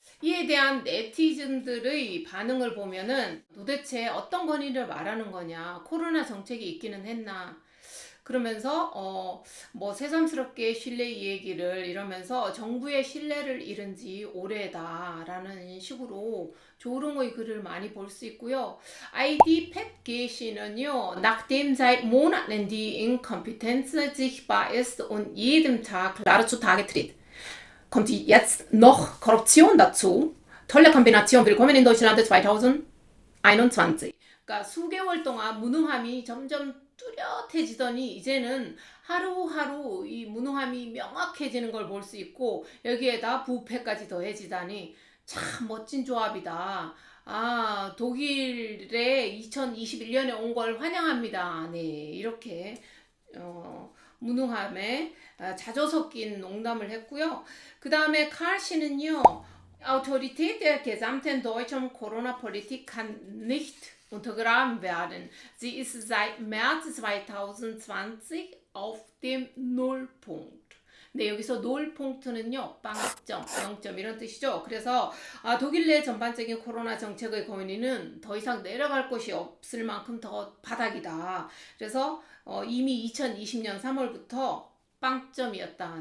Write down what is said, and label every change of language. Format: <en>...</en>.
<ko>이에 대한 네티즌들의 반응을 보면은 도대체 어떤 권위를 말하는 거냐, 코로나 정책이 있기는 했나, 그러면서 뭐 새삼스럽게 신뢰 얘기를 이러면서 정부의 신뢰를 잃은 지 오래다라는 식으로 조롱의 글을 많이 볼 수 있고요. ID 팻게시는요,</ko> <de>nachdem seit Monaten die Inkompetenz sichtbar ist und jedem Tag klarer zutage tritt, kommt jetzt noch Korruption dazu. Tolle Kombination. Willkommen in Deutschland 2021.</de> <ko>그러니까 수개월 동안 무능함이 점점 뚜렷해지더니 이제는 하루하루 이 무능함이 명확해지는 걸 볼 수 있고 여기에다 부패까지 더해지다니 참 멋진 조합이다. 아, 독일에 2021년에 온 걸 환영합니다. 네, 이렇게 무능함에 자조 섞인 농담을 했고요. 그 다음에 칼 씨는요,</ko> <de>Autorität der gesamten deutschen Corona-Politik kann nicht untergraben werden. Sie ist seit März 2020 auf dem Nullpunkt.</de> <ko>네, 여기서 nullpunkt는요, 빵점, 0점 이런 뜻이죠. 그래서 독일 내 전반적인 코로나 정책의 권위는 더 이상 내려갈 곳이 없을 만큼 더 바닥이다. 그래서 이미 2020년 3월부터 빵점이었다.</ko>